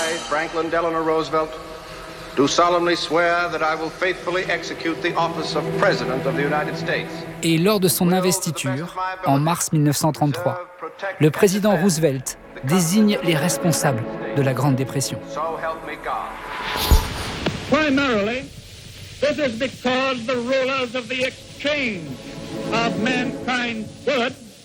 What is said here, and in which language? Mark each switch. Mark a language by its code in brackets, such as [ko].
[en] Franklin Delano Roosevelt, do solemnly swear that I will faithfully execute the office of President of the United States. [fr] Et lors de son investiture, en mars 1933, le président Roosevelt désigne les responsables de la Grande Dépression. [en] So help me God. Primarily, this is because the rulers of the exchange of mankind's goods.